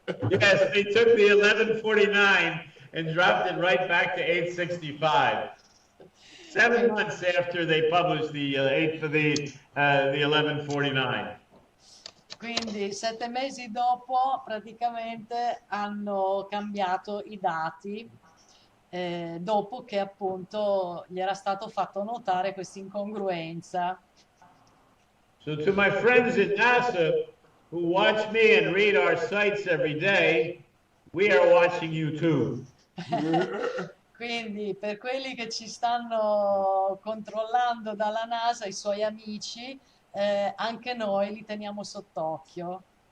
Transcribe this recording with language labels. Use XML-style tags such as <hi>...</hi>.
<en>Yes, they took the 1149 and dropped it right back to 865. 7 months after they published the 1149.</en> <it>Quindi 7 mesi dopo praticamente hanno cambiato i dati dopo che appunto gli era stato fatto notare questa incongruenza.</it> <en>So to my friends at NASA who watch me and read our sites every day, we are watching you too.</en> <it>Quindi per quelli che ci stanno controllando dalla NASA, i suoi amici, anche noi li teniamo sott'occhio.</it>